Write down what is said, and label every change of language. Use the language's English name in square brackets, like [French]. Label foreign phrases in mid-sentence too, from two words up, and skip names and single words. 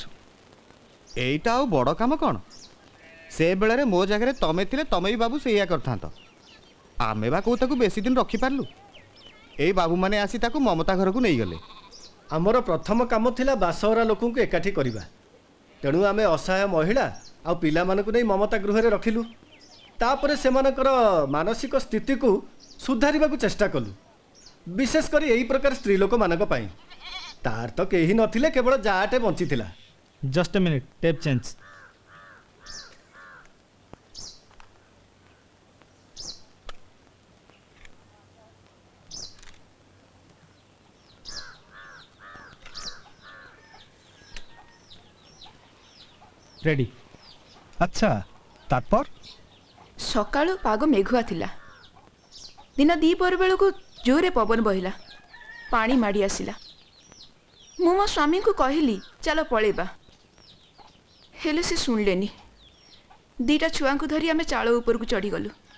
[Odia] এইটা ଆଉ ବଡ଼ କାମ କ'ଣ? ସେ ବେଳରେ ମୋ ଜାଗାରେ ତମେ ଥିଲେ ତମେ ବି ବାବୁ ସେଇଆ କରିଥାନ୍ତ। ଆମେ ବା କୋଉ ତାକୁ ବେଶୀ ଦିନ ରଖିପାରିଲୁ। ଏଇ ବାବୁମାନେ ଆସି ତାକୁ ମମତା ଘରକୁ ନେଇଗଲେ। ଆମର ପ୍ରଥମ କାମ ଥିଲା ବାସହରା ଲୋକଙ୍କୁ ଏକାଠି କରିବା। ତେଣୁ ଆମେ ଅସହାୟ ମହିଳା ଆଉ ପିଲାମାନଙ୍କୁ ନେଇ ମମତା ଗୃହରେ ରଖିଲୁ। ତାପରେ ସେମାନଙ୍କର ମାନସିକ ସ୍ଥିତିକୁ ସୁଧାରିବାକୁ ଚେଷ୍ଟା କଲୁ, ବିଶେଷ କରି ଏହି ପ୍ରକାର ସ୍ତ୍ରୀ ଲୋକମାନଙ୍କ ପାଇଁ। ତାର ତ କେହି ନଥିଲେ, କେବଳ ଯାଆଟେ ବଞ୍ଚିଥିଲା। [English] Just a minute, tape change. Ready. [Bangla] আচ্ছা, তারপর? [Odia] ସକାଳୁ ପାଗ ମେଘୁଆ ଥିଲା। ଦିନ ଦ୍ୱିପହର ବେଳକୁ ଜୋରେ ପବନ ବହିଲା, ପାଣି ମାଡ଼ି ଆସିଲା। ମୁଁ ମୋ ସ୍ୱାମୀଙ୍କୁ କହିଲି ଚାଲ ପଳେଇବା, ହେଲେ ସେ ଶୁଣିଲେନି। ଦିଟା ଛୁଆଙ୍କୁ ଧରି ଆମେ ଚାଳ ଉପରକୁ ଚଢ଼ିଗଲୁ।